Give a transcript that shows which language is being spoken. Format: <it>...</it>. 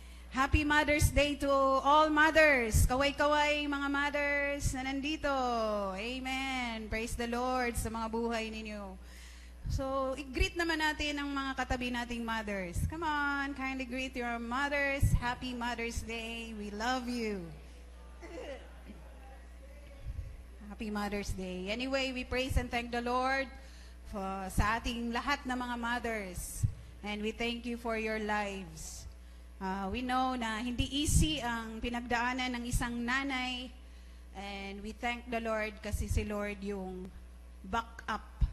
<en>Happy Mother's Day to all mothers.</en> <tl>Kaway-kaway mga mothers na nandito. Amen.</tl> <en>Praise the Lord</en> <tl>sa mga buhay ninyo. So, i-greet naman natin ang mga katabi nating mothers.</tl> <en>Come on, kindly greet your mothers. Happy Mother's Day. We love you. Happy Mother's Day. Anyway, we praise and thank the Lord</en> <tl>sa ating lahat na mga</tl> <en>mothers. And we thank you for your lives. We know</en> <tl>na hindi easy ang pinagdaanan ng isang nanay.</tl> <en>And we thank the Lord</en> <tl>kasi si Lord yung</tl> <en>backup.</en>